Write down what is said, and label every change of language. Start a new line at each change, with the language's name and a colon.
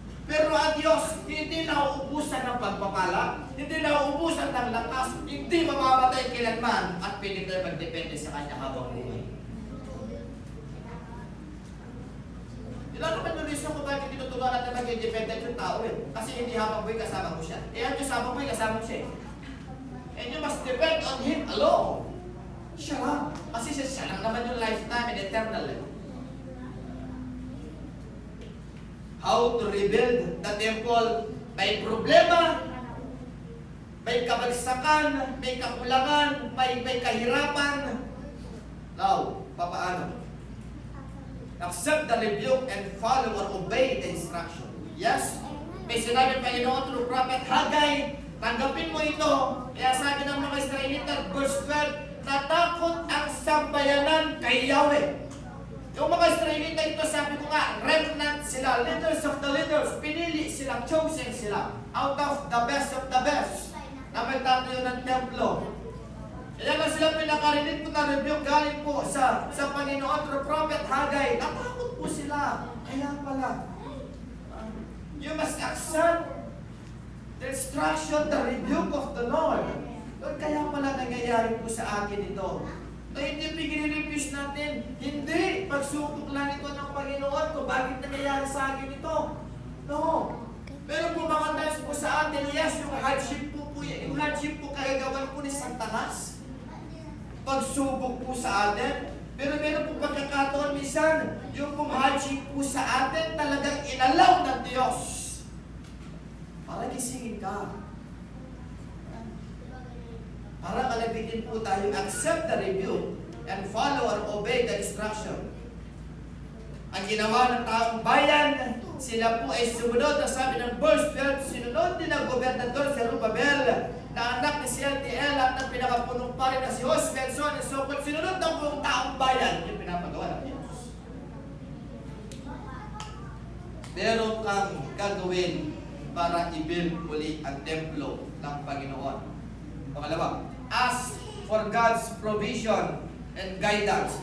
Filipino: Pero ang Diyos, hindi nauubusan ng pagpapala, hindi nauubusan ng lakas, hindi mamamatay kailanman, at pwede tayo magdepende sa Kanya habang buhay. Ilan naman yung reason kung bakit tinuturuan natin mag-independent yung tao eh. Kasi hindi habang buhay kasama mo siya. Eh, ang Diyos habang buhay kasama mo siya eh.
English: And you must depend on Him alone.
Filipino: Siya lang. Kasi siya lang naman yung lifetime and eternal life.
English: How to rebuild the temple?
Filipino: May problema, may kabagsakan, may kakulangan, may kahirapan.
English: Now,
Filipino: papaano?
English: Accept the rebuke and follow or obey the instruction.
Filipino: Yes, may sinabi Panginoon through Prophet Haggai, tanggapin mo ito. Kaya sabi ng mga Israelita, verse 12, natakot ang sambayanan kay Yahweh. Yung mga Israelita ito, sabi ko nga, remnant sila, leaders of the leaders, pinili sila, chosen sila, out of the best of the best, na magtatayo ng templo. Kaya nga sila pinakarinig po na rebuke galing po sa Panginoon through Prophet Haggai. Natakot po sila. Kaya pala,
English: you must accept the instruction, the rebuke of the Lord.
Filipino: Kaya pala nangyayari po sa akin ito. Na hindi pinag-refuse natin. Hindi. Pagsubok lang ito ng Panginoon kung bakit nangyayari sa akin ito. No. Pero po mga times po sa atin, yes, yung hardship po yung hardship po kagagawan po ni Santanas. Pagsubok po sa atin. Pero meron po pagkakataon minsan, yung pong hardship po sa atin talagang inalaw ng Diyos. Para gisingin ka. Para kalabitin po tayo,
English: accept the rebuke and follow or obey the instruction.
Filipino: Ang ginawa ng taong bayan, sila po ay sumunod. Ang sabi ng verse 12, sinunod din ang gobernador Zerubbabel na anak ni Sealtiel at ng pinakapunong pari na si Josué,
English: so on and so forth.
Filipino: Sinunod ng buong taong bayan yung pinapagawa ng Diyos. Meron kang gagawin para i-build muli ang templo ng Panginoon.
English: Pangalawa, ask for God's provision and guidance.